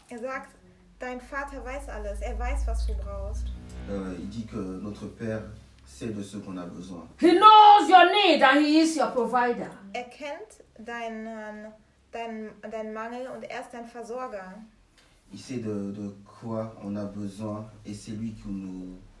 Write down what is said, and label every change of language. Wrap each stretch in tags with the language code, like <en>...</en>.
<de>Exact. Dein Vater weiß alles. Er weiß, was du brauchst.</de> <fr>Il dit que notre Père sait de ce qu'on a besoin.</fr> <en>He knows your need and he is your provider.</en> <de>Er kennt dein Mangel und er ist dein Versorger.</de> <fr>Il sait de quoi on a besoin et c'est lui qui nous...</fr>